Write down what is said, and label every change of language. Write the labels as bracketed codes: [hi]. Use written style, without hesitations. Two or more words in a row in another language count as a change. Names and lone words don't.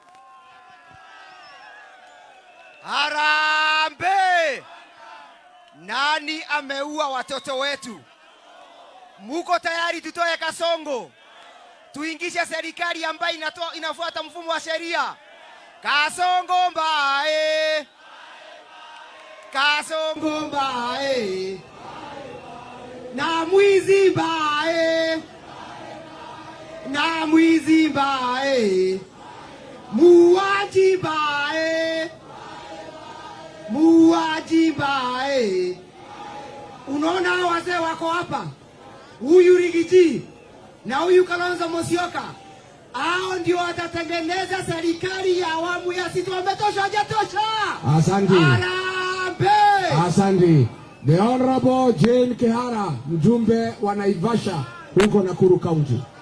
[sw] Harambe. Nani ameua watoto wetu? Muko tayari tutoe Kasongo? Tuingishe serikali ambayo inafuata mfumo wa sheria. Kasongo mbae. Kasongo mbae. Na mwizi mbae. Na mwizi mbae. Muaji mbae. Muaji mbae. Unaona wazee wako hapa? Huyu Rigiji na huyu Kalonzo Musyoka, hao ndio watatengeneza serikali ya awamu ya 6. Wametosha hajatosha? Asante. Harambe. Asante. [en] The Honorable [sw] Jane Kihara, mjumbe wa Naivasha huko Nakuru County.